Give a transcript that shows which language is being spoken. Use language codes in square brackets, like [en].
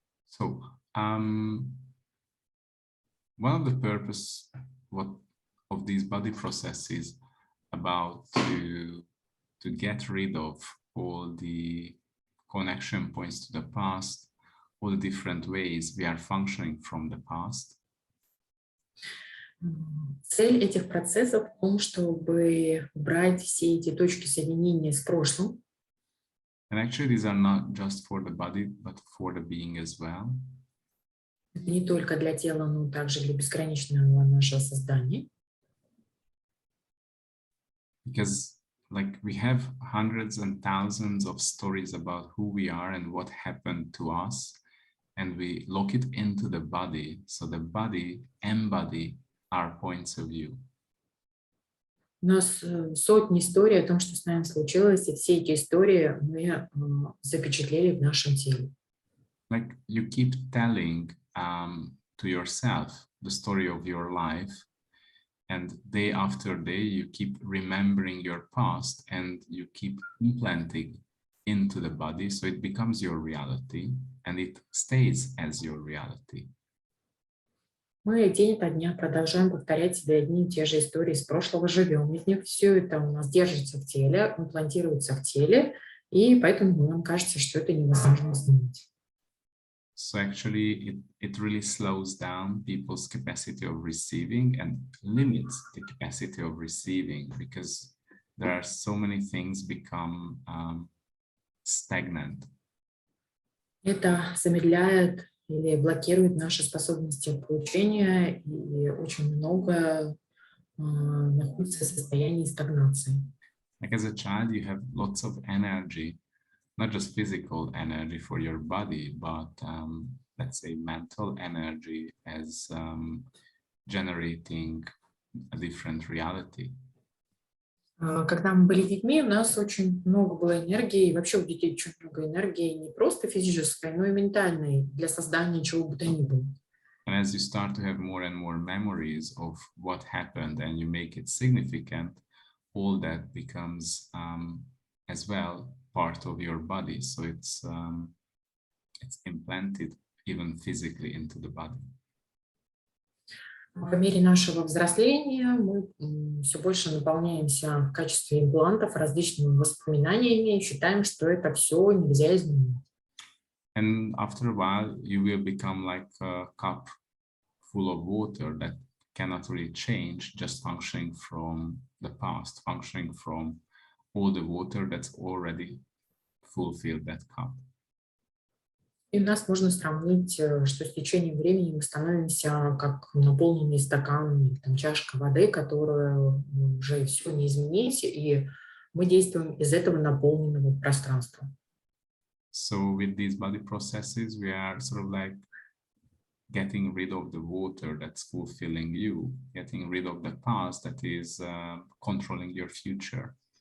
[en] So, one of the purpose of these body processes about to get rid of all the connection points to the past, all the different ways we are functioning from the past. [ru] Цель этих процессов в том, чтобы убрать все эти точки соединения с прошлым. [en] And actually, these are not just for the body, but for the being as well. [ru] Это не только для тела, но также для бесконечного нашего создания. [en] Because like we have hundreds and thousands of stories about who we are and what happened to us, and we lock it into the body, so the body embody our points of view. [ru] У нас сотни историй о том, что с нами случилось, и все эти истории мы запечатлели в нашем теле. [en] Like you keep telling to yourself the story of your life, and day after day you keep remembering your past and you keep implanting into the body, so it becomes your reality and it stays as your reality. [ru] Мы день ото дня продолжаем повторять себе одни и те же истории из прошлого, живем из них, все это у нас держится в теле, имплантируется в теле, и поэтому нам кажется, что это невозможно изменить. [en] So actually it really slows down people's capacity of receiving and limits the capacity of receiving, because there are so many things become stagnant. [ru] Это замедляет или блокирует наши способности получения, и очень много находится в состоянии стагнации. [en] Like as a child, you have lots of energy, not just physical energy for your body, but let's say mental energy as generating a different reality. [ru] Когда мы были детьми, у нас очень много было энергии, и вообще у детей очень много энергии, не просто физической, но и ментальной, для создания чего бы то ни было. [en] And as you start to have more and more memories of what happened and you make it significant, all that becomes as well part of your body. So it's implanted even physically into the body. [ru] По мере нашего взросления мы все больше наполняемся в качестве имплантов различными воспоминаниями и считаем, что это все нельзя изменить. [en] And after a while, you will become like a cup full of water that cannot really change, just functioning from the past, functioning from all the water that's already fulfilled that cup. [ru] И у нас можно сравнить, что с течением времени мы становимся как наполненный стакан, там, чашка воды, которую уже все не изменить, и мы действуем из этого наполненного пространства. [en] So with these body processes, we are sort of like getting rid of the water that's fulfilling you, getting rid of the past that is controlling your future.